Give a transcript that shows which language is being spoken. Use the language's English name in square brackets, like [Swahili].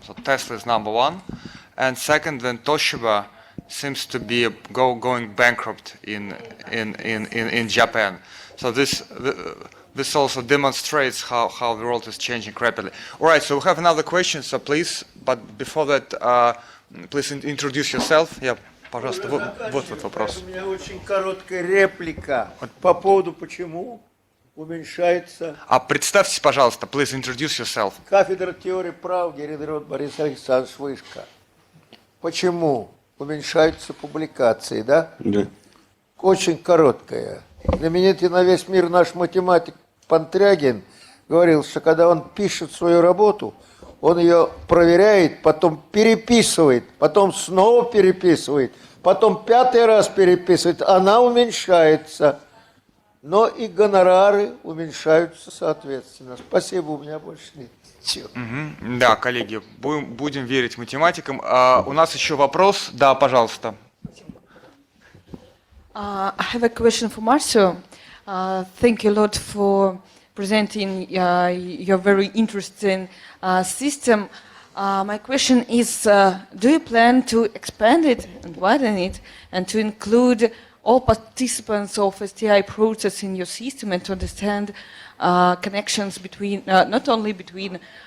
[English] So Tesla is number one, and second, then Toshiba seems to be going bankrupt in Japan. So this also demonstrates how the world is changing rapidly. All right. So we have another question. So please, but before that, please introduce yourself. Yeah, [Russian] пожалуйста. Вот вопрос. У меня очень короткая реплика по поводу почему уменьшается. Представьтесь, пожалуйста. [English] Please introduce yourself. [Russian] Кафедра теории прав, Геренрод Борис Александрович, Вышка. Почему уменьшаются публикации, да? Да. Очень короткая. Знаменитый на весь мир наш математик Пантрягин говорил, что когда он пишет свою работу, он ее проверяет, потом переписывает, потом снова переписывает, потом 5-й раз переписывает, она уменьшается. Но и гонорары уменьшаются соответственно. Спасибо, у меня больше нет. Да, коллеги, будем верить математикам. У нас еще вопрос. Да, пожалуйста. [English] I have a question for Marcio. Thank you a lot for presenting your very interesting system. My question is, do you plan to expand it and widen it and to include all participants of STI process in your system and to understand connections between, not only between